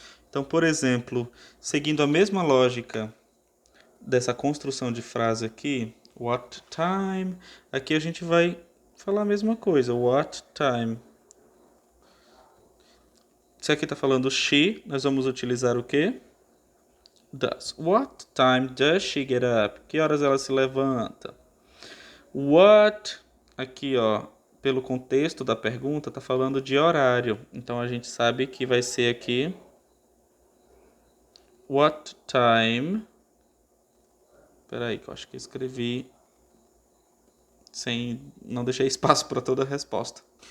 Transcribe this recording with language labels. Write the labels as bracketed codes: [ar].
[pt] Então, por exemplo, seguindo a mesma lógica dessa construção de frase aqui, [en] what time, [pt] aqui a gente vai falar a mesma coisa, what time. Se aqui está falando she, nós vamos utilizar o quê? [en] Does. What time does she get up? [pt] Que horas ela se levanta? What, aqui ó, pelo contexto da pergunta, está falando de horário. Então a gente sabe que vai ser aqui what time. Peraí, que eu acho que eu escrevi sem, não deixei espaço para toda a resposta.